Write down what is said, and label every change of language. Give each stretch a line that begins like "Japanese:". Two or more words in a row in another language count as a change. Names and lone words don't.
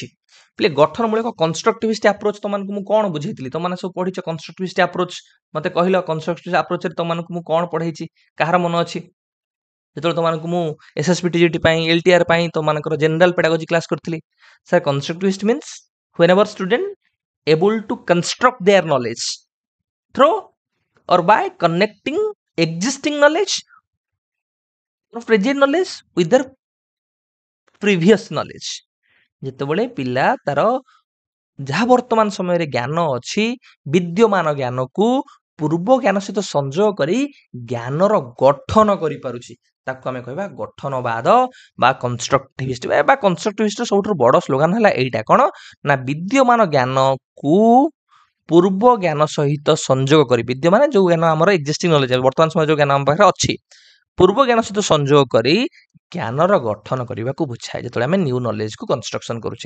Odia: ପିଲେ ଗଠନମୂଳକ
English: constructivist approach
Odia: ତୁମମାନଙ୍କୁ ମୁଁ କ'ଣ ବୁଝେଇଥିଲି? ତୁମମାନେ ସବୁ ପଢ଼ିଛ
English: constructivist approach,
Odia: ମୋତେ କହିଲ
English: constructivist approachରେ
Odia: ତୁମମାନଙ୍କୁ ମୁଁ କ'ଣ ପଢ଼େଇଛି, କାହାର ମନ ଅଛି? ଯେତେବେଳେ ତୁମମାନଙ୍କୁ ମୁଁ SSB TGT ପାଇଁ, LTR ପାଇଁ ତୁମମାନଙ୍କର
English: general pedagogy class କରିଥିଲି, sir constructivist means whenever student able to construct their knowledge through or by connecting existing knowledge or present knowledge with their previous knowledge।
Odia: ଯେତେବେଳେ ପିଲା ତାର ଯାହା ବର୍ତ୍ତମାନ ସମୟରେ ଜ୍ଞାନ ଅଛି, ବିଦ୍ୟମାନ ଜ୍ଞାନକୁ ପୂର୍ବ ଜ୍ଞାନ ସହିତ ସଂଯୋଗ କରି ଜ୍ଞାନର ଗଠନ କରିପାରୁଛି, ତାକୁ ଆମେ କହିବା ଗଠନବାଦ ବା କନଷ୍ଟ୍ରକ୍ଟିଭିଷ୍ଟ। ବା କନଷ୍ଟ୍ରକ୍ଟିଭିଷ୍ଟର ସବୁଠାରୁ ବଡ଼ ସ୍ଲୋଗାନ ହେଲା ଏଇଟା, କ'ଣ ନା ବିଦ୍ୟମାନ ଜ୍ଞାନକୁ ପୂର୍ବ ଜ୍ଞାନ ସହିତ ସଂଯୋଗ କରି, ବିଦ୍ୟମାନ ଯୋଉ ଜ୍ଞାନ ଆମର
English: existing knowledge,
Odia: ବର୍ତ୍ତମାନ ସମୟରେ ଯୋଉ ଜ୍ଞାନ ଆମ ପାଖରେ ଅଛି, ପୂର୍ବ ଜ୍ଞାନ ସହିତ ସଂଯୋଗ କରି ଜ୍ଞାନର ଗଠନ କରିବାକୁ ବୁଝାଏ, ଯେତେବେଳେ ଆମେ
English: new knowledgeକୁ construction
Odia: କରୁଛେ।